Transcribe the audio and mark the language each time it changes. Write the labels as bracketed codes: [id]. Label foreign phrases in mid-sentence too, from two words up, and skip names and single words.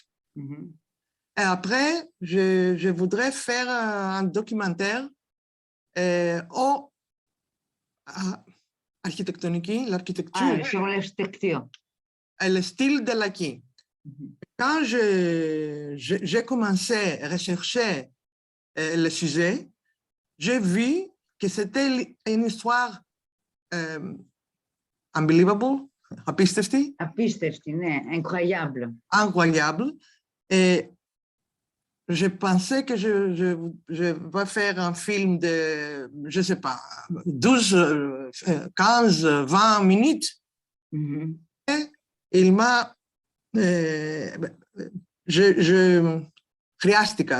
[fr] Et après, je voudrais faire un documentaire architectonique, l'architecture Sur l'architecture. et le style de Laki. Quand j'ai commencé à rechercher le sujet, j'ai vu que c'était une histoire unbelievable, [el] απίστευτη, Απίστευτη, ναι, [fr] incroyable. incroyable. Et je pensais que je vais faire un film de, je ne sais pas, 12, 15, 20 minutes. Et il m'a... χρειάστηκα,